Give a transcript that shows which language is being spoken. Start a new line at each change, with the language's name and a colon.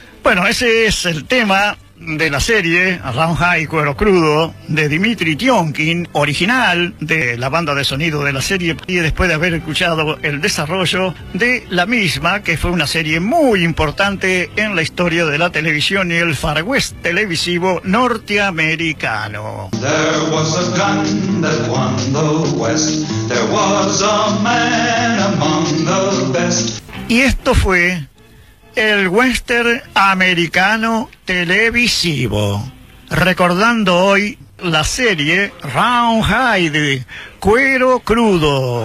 Spanish: Bueno, ese es el tema de la serie Round High Cuero Crudo de Dmitri Tionkin, original de la banda de sonido de la serie, y después de haber escuchado el desarrollo de la misma, que fue una serie muy importante en la historia de la televisión y el Far West televisivo norteamericano.
English: There was a gun that won the West. There was a man among the best.
Spanish: Y esto fue el western americano televisivo, recordando hoy la serie Round High, Cuero Crudo.